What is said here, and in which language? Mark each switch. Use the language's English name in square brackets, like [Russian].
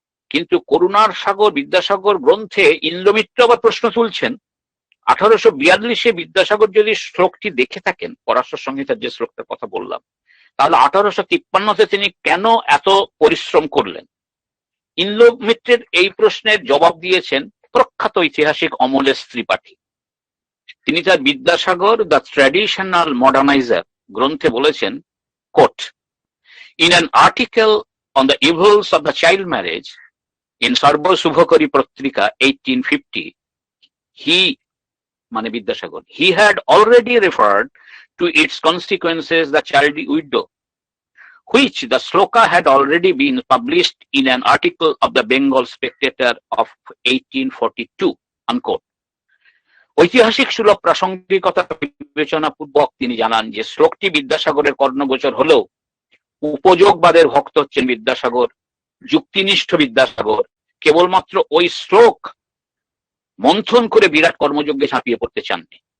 [Bangla] কিন্তু করুণার সাগর বিদ্যাসাগর গ্রন্থে ইন্দ্রমিত্র আবার প্রশ্ন তুলছেন, 1842 বিদ্যাসাগর যদি শ্লোকটি দেখে থাকেন, পরাশর সংহিতার যে শ্লোকটার কথা বললাম, তাহলে 1853 তিনি কেন এত পরিশ্রম করলেন? ইন্দ্রমিত্রের এই প্রশ্নের জবাব দিয়েছেন প্রখ্যাত ঐতিহাসিক অমলেশ ত্রিপাঠী। তিনি তার বিদ্যাসাগর দ্য ট্র্যাডিশনাল মডার্নাইজার গ্রন্থে বলেছেন, coat, [English] In an article on the evils of the child marriage in Sarbashubhakari পত্রিকা 1850, Vidyasagar, he had already referred to its consequences the child widow, which the sloka had already been published in an article of the Bengal Spectator of 1842, unquote. [Bangla] ঐতিহাসিক সুলভ প্রাসঙ্গিকতা বিবেচনা পূর্বক তিনি জানান যে শ্লোকটি বিদ্যাসাগরের কর্ণগোচর হলেও উপযোগবাদের ভক্ত হচ্ছেন বিদ্যাসাগর, যুক্তিনিষ্ঠ বিদ্যাসাগর কেবলমাত্র ওই শ্লোক মন্থন করে বিরাট কর্মযজ্ঞে ঝাঁপিয়ে পড়তে চাননি।